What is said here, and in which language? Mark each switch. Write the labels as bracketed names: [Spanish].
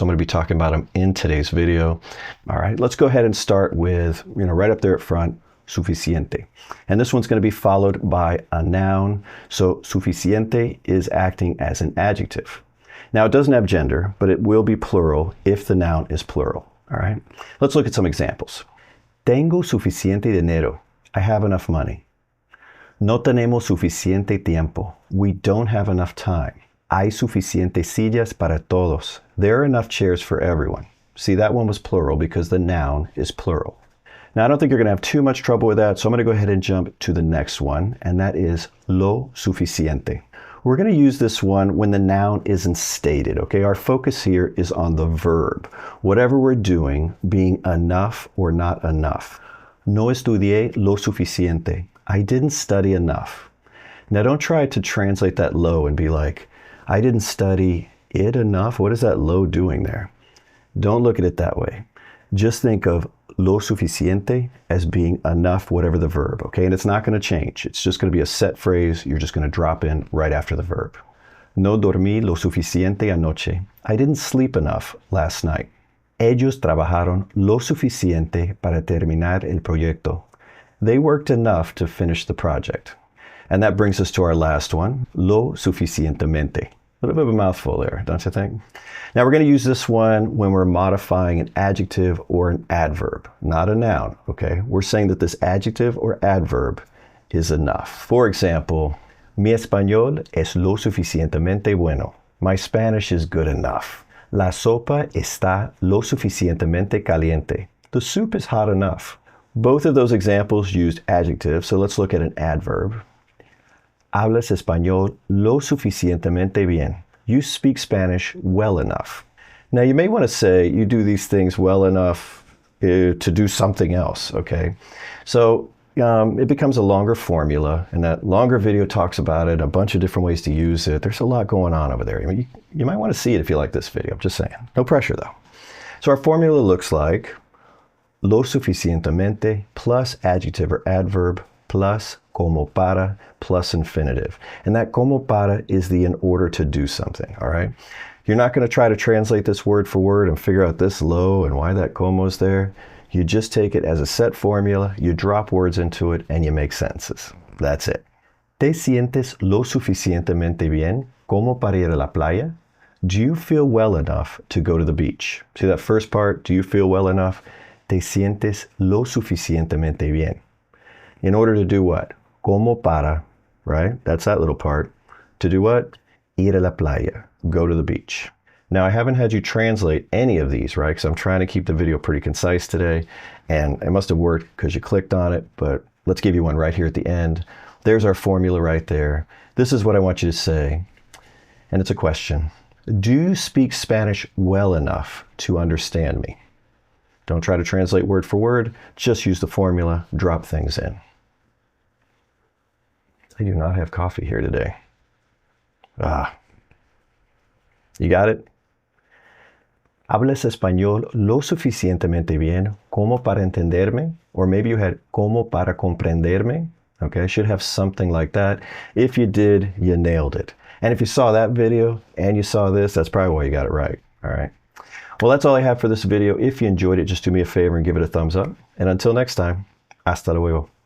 [English] So I'm going to be talking about them in today's video. All right, let's go ahead and start with, right up there at front, suficiente. And this one's going to be followed by a noun. So suficiente is acting as an adjective. Now it doesn't have gender, but it will be plural if the noun is plural. All right, let's look at some examples. [Spanish] Tengo suficiente dinero. [English] I have enough money. [Spanish] No tenemos suficiente tiempo. [English] We don't have enough time. [Spanish] Hay suficientes sillas para todos. [English] There are enough chairs for everyone. See, that one was plural because the noun is plural. Now, I don't think you're going to have too much trouble with that, so I'm going to go ahead and jump to the next one, and that is lo suficiente. We're going to use this one when the noun isn't stated, okay? Our focus here is on the verb. Whatever we're doing, being enough or not enough. [Spanish] No estudié lo suficiente. [English] I didn't study enough. Now don't try to translate that lo and be like, I didn't study it enough. What is that lo doing there? Don't look at it that way. Just think of lo suficiente as being enough, whatever the verb, okay? And it's not going to change. It's just going to be a set phrase you're just going to drop in right after the verb. [Spanish] No dormí lo suficiente anoche. [English] I didn't sleep enough last night. [Spanish] Ellos trabajaron lo suficiente para terminar el proyecto. [English] They worked enough to finish the project. And that brings us to our last one, lo suficientemente. A little bit of a mouthful there, don't you think? Now we're going to use this one when we're modifying an adjective or an adverb, not a noun, okay? We're saying that this adjective or adverb is enough. For example, [Spanish] mi español es lo suficientemente bueno. [English] My Spanish is good enough. [Spanish] La sopa está lo suficientemente caliente. [English] The soup is hot enough. Both of those examples used adjectives, so let's look at an adverb. [Spanish] Hablas español lo suficientemente bien. [English] You speak Spanish well enough. Now you may want to say you do these things well enough to do something else, okay? So it becomes a longer formula, and that longer video talks about it, a bunch of different ways to use it. There's a lot going on over there. I mean, you might want to see it if you like this video, I'm just saying. No pressure though. So our formula looks like lo suficientemente plus adjective or adverb plus como para plus infinitive. And that como para is the in order to do something, all right? You're not going to try to translate this word for word and figure out this lo and why that como is there. You just take it as a set formula, you drop words into it, and you make sentences. That's it. [Spanish] ¿Te sientes lo suficientemente bien como para ir a la playa? [English] Do you feel well enough to go to the beach? See that first part, do you feel well enough? [Spanish] Te sientes lo suficientemente bien. [English] In order to do what? Como para, right? That's that little part. To do what? [Spanish] Ir a la playa. [English] Go to the beach. Now, I haven't had you translate any of these, right? Because I'm trying to keep the video pretty concise today. And it must have worked because you clicked on it. But let's give you one right here at the end. There's our formula right there. This is what I want you to say. And it's a question. Do you speak Spanish well enough to understand me? Don't try to translate word for word. Just use the formula, drop things in. I do not have coffee here today. You got it? [Spanish] Hablas español lo suficientemente bien como para entenderme? [English] Or maybe you had [Spanish] como para comprenderme. [English] Okay, should have something like that. If you did, you nailed it. And if you saw that video and you saw this, that's probably why you got it right. All right. Well, that's all I have for this video. If you enjoyed it, just do me a favor and give it a thumbs up. And until next time, hasta luego.